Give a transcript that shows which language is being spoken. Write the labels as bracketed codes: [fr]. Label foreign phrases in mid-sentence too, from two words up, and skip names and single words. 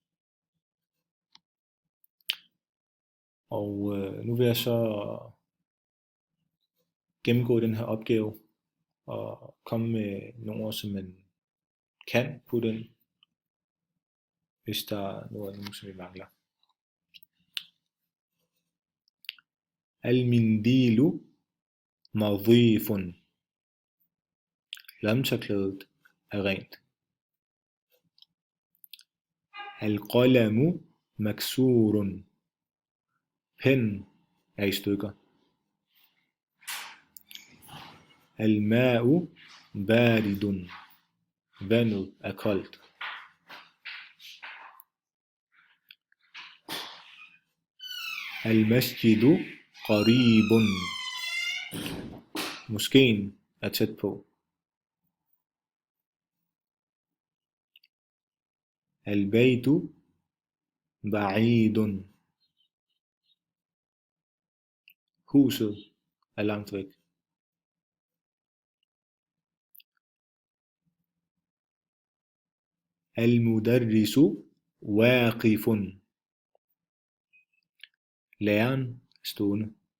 [da] Og nu vil jeg så gennemgå den her opgave og komme med nogle ord, som man kan putte ind, hvis der er noget, som vi mangler. [ar] المنديل نظيف. [da] Lommetørklædet er rent. [ar] القلم مكسور. [da] Pen er i stykker. [ar] الماء بارد. [da] Vandet er koldt. [ar] المسجد قريب. [da] Moskeen er tæt på. [ar] البيت بعيد. [da] Huset er langt væk. [ar] المدرس واقف. [da] Læreren er stående.